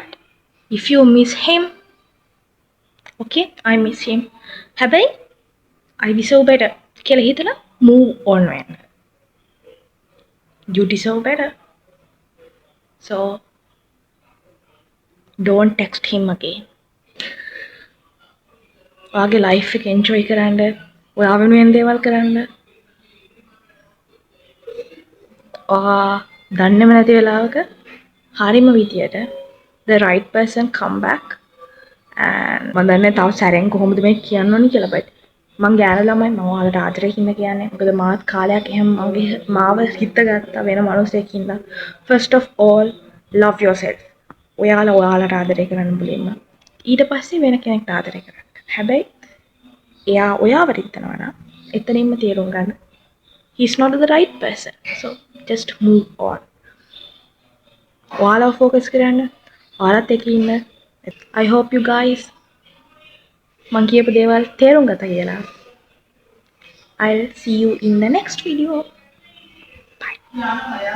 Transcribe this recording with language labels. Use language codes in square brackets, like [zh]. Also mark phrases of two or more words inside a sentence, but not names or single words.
[en] If you miss him, okay, I miss him. [si] හැබැයි [en] I deserve better [si] කියලා හිතලා [en] move on [si] වෙන්න. [en] You deserve better. So don't text him again. [si] ඔයාගේ life එක enjoy කරන්න, ඔයා වෙනුවෙන් දේවල් කරන්න. ඔයා දන්නේම නැති වෙලාවක හරිම විදියට [en] the right person come back and [si] මම දන්නේ තව සැරෙන් කොහොමද මේ කියන්න ඕනි කියලා but මං ගෑනු ළමයි මම ඔයාලට ආදරේ හින්දා කියන්නේ මොකද මාත් කාලයක් එහෙම මාව හිත ගත්තා වෙන මිනිස්සෙක් හින්දා [en] first of all love yourself [si] ඔයාලට ආදරේ කරන්න මුලින්ම ඊට පස්සේ වෙන කෙනෙක්ට ආදරේ කරන්න හැබැයි එයා ඔයාව රිද්දනවා නම් එතනින්ම තේරුම් ගන්න [en] he's not the right person so just move on [si] ඔයාලව focus කරන්න ඔයාලත් එක්ක ඉන්න [en] I hope you guys [si] මං කියපු දේවල් තේරුම් ගත්තා කියලා. [en] I'll see you in the next video. Bye.